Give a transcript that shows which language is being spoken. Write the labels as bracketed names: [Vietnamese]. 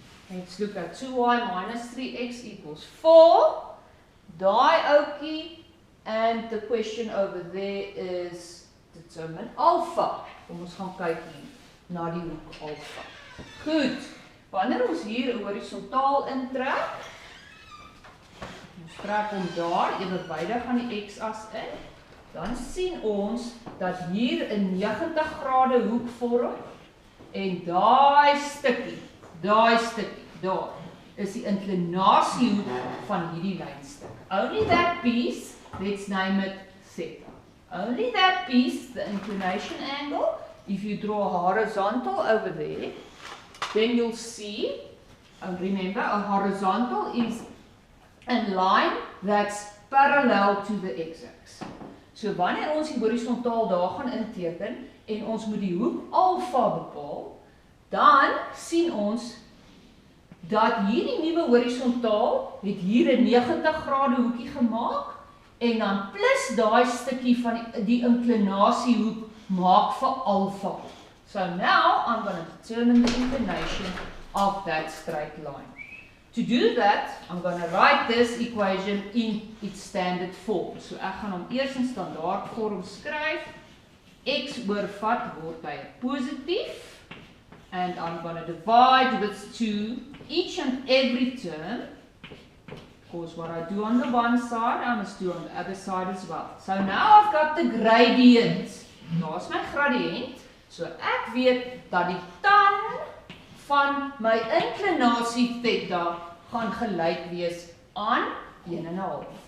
[English] Let's look at 2y minus 3x equals 4. [Afrikaans] Daai oukie, [English] and the question over there is determine alpha. [Afrikaans] Kom ons gaan kyk hier na die hoek alpha. Goed, wanneer ons hier 'n horisontaal intrek, ons trek hom daar, ewerwydig aan die x-as in, dan sien ons dat hier 'n 90 grade hoek vorm, en daai stukkie, daar, is die inklinasiehoek van hierdie lynstuk. [English] Only that piece, let's name it theta. Only that piece, the inclination angle, if you draw a horizontal over there, then you'll see remember, a horizontal is a line that's parallel to the x-axis. [Afrikaans] So wanneer ons die horisontaal daar gaan inteken en ons moet die hoek alfa bepaal, dan sien ons dat hierdie nuwe horisontaal het hier 'n 90 grade hoekie gemaak en dan plus daai stukkie van die inklinasiehoek maak vir alfa. [English] So now I'm going to determine the inclination of that straight line. To do that, I'm going to write this equation in its standard form. [Afrikaans] So ek gaan hom eers in standaard vorm skryf. X oorvat word by 'n positief. [English] And I'm going to divide with 2 each and every term. Of course, what I do on the one side, I must do on the other side as well. So now I've got the gradient. [Afrikaans] Daar's my gradient. So ek weet dat die tan van my inklinasie theta gaan gelyk wees aan 1,5.